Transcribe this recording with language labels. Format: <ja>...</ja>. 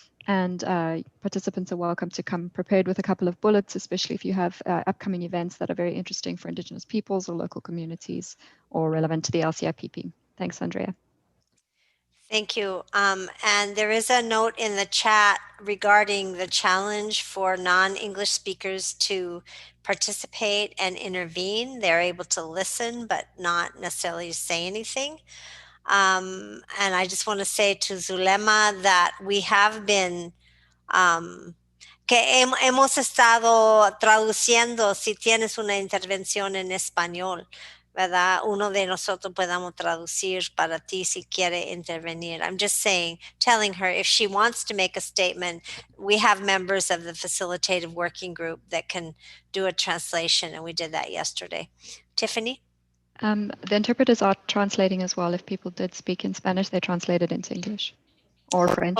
<en>And participants are welcome to come prepared with a couple of bullets, especially if you have upcoming events that are very interesting for Indigenous peoples or local communities or relevant to the LCIPP. Thanks, Andrea. Thank you. And there is a note in the chat regarding the challenge for non-English speakers to participate and intervene. They're able to listen, but not necessarily say anything. And I just want to say to Zulema that we have been,</en> <es>que hemos estado traduciendo si tienes una intervención en español, ¿verdad? Uno de nosotros podamos traducir para ti si quiere intervenir.</es> <en>I'm just saying, telling her if she wants to make a statement, we have members of the Facilitative Working Group that can do a translation, and we did that yesterday. Tiffany? The interpreters are translating as well. If people did speak in Spanish, they translated into English or French.</en>